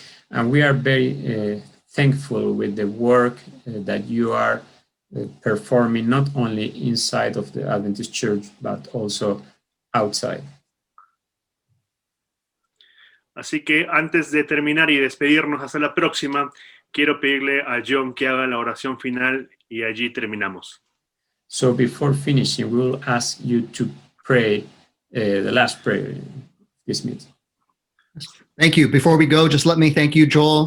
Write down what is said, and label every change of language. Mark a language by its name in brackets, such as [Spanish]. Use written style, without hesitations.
[English] And we are very thankful with the work that you are performing not only inside of the Adventist Church, but also outside. [Spanish] Así que antes de terminar y despedirnos hasta la próxima, quiero pedirle a John que haga la oración final y allí terminamos. [English] So before finishing, we will ask you to pray the last prayer in this meeting. Thank you. Before we go, just let me thank you, Joel.